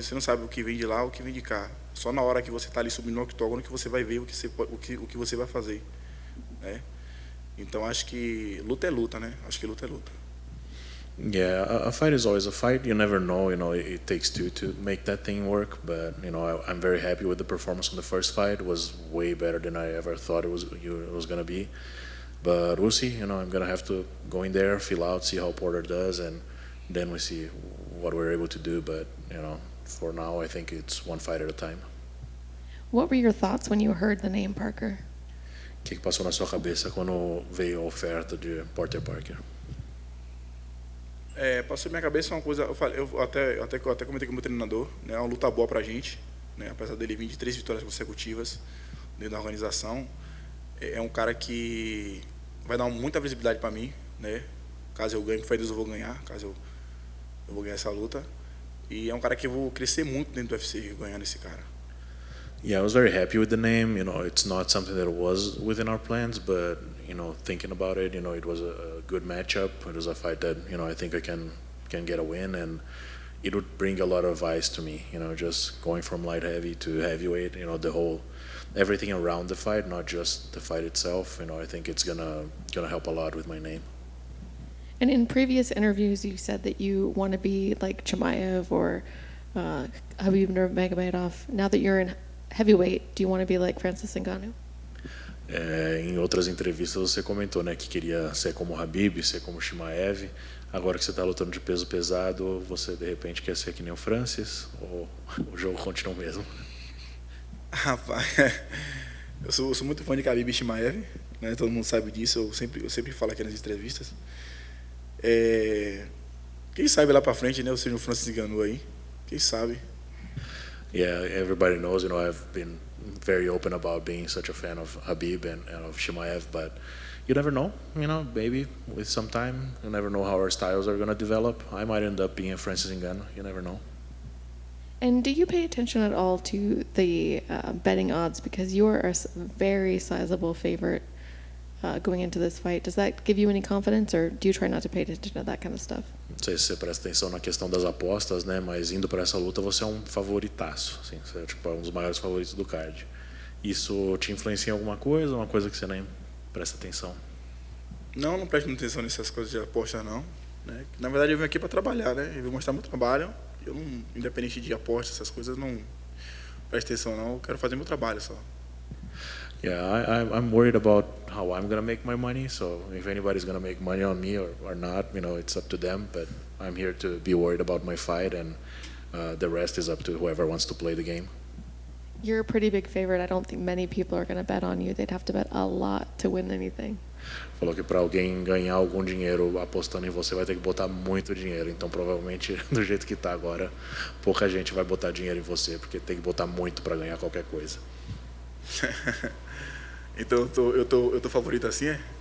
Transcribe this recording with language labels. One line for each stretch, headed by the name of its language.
Portuguese: Você não sabe o que vem de lá, o que vem de cá. Só na hora que você está ali subindo no octógono que você vai ver o que você vai fazer, né? Então acho que luta é luta, né? Acho que luta é luta.
English: Yeah, a fight is always a fight. You never know. It takes two to make that thing work. But I'm very happy with the performance on the first fight. It was way better than I ever thought it was gonna be. But we'll see. I'm gonna have to go in there, feel out, see how Porter does, and then we see what we're able to do. But for now, I think it's one fight at a time. What were your thoughts when you heard the name Parker?
Portuguese: O que passou na sua cabeça quando veio a oferta de Porter Parker? Passou minha cabeça uma coisa, eu até comentei com o meu treinador, né, é uma luta boa pra gente, né, apesar dele vir de 3 vitórias consecutivas dentro da organização, é um cara que vai dar muita visibilidade para mim, né, caso eu ganhe, que foi Deus eu vou ganhar, caso eu vou ganhar essa luta, e é um cara que eu vou crescer muito dentro do UFC ganhando esse cara.
English: Yeah, I was very happy with the name. It's not something that was within our plans, but thinking about it, it was a good matchup. It was a fight that I think I can get a win, and it would bring a lot of eyes to me. Just going from light heavy to heavyweight. The whole everything around the fight, not just the fight itself. I think it's gonna help a lot with my name. And in previous interviews, you said that you want to be like Chimaev or Khabib and Chimaev. Now that you're in heavyweight, do you want to be like Francis Ngannou?
Portuguese: Em outras entrevistas você comentou, né, que queria ser como Khabib, ser como Chimaev. Agora que você está lutando de peso pesado, você de repente quer ser que nem o Francis, ou o jogo continua o mesmo? Rapaz, eu sou muito fã de Khabib e Chimaev, né? Todo mundo sabe disso. Eu sempre falo aqui nas entrevistas. Quem sabe lá para frente, né? Eu seja o Francis Ngannou aí. Quem sabe?
English: Yeah, everybody knows, I've been very open about being such a fan of Khabib and of Chimaev, but, you never know, maybe with some time, you never know how our styles are going to develop. I might end up being a Francis Ngannou, you never know. And do you pay attention at all to the betting odds? Because you're a very sizable favorite going into this fight. Does that give you any confidence, or do you try not to pay attention to that kind of stuff?
Portuguese: Não sei se você presta atenção na questão das apostas, né? Mas indo para essa luta você é um favoritaço, assim, você é tipo um dos maiores favoritos do card. Isso te influencia em alguma coisa, ou uma coisa que você nem presta atenção? Não presto atenção nessas coisas de aposta não, né? Na verdade eu vim aqui para trabalhar, né? Eu vou mostrar meu trabalho. Eu não, independente de aposta, essas coisas não presto atenção não. Eu quero fazer meu trabalho só.
English: Yeah, I'm worried about how I'm gonna make my money. So if anybody's gonna make money on me or not, it's up to them. But I'm here to be worried about my fight, and the rest is up to whoever wants to play the game. You're a pretty big favorite. I don't think many people are going to bet on you. They'd have to bet a lot to win anything.
Portuguese: Falou que para alguém ganhar algum dinheiro apostando em você vai ter que botar muito dinheiro. Então provavelmente do jeito que tá agora, pouca gente vai botar dinheiro em você, porque tem que botar muito para ganhar qualquer coisa. Então eu tô favorito assim, é?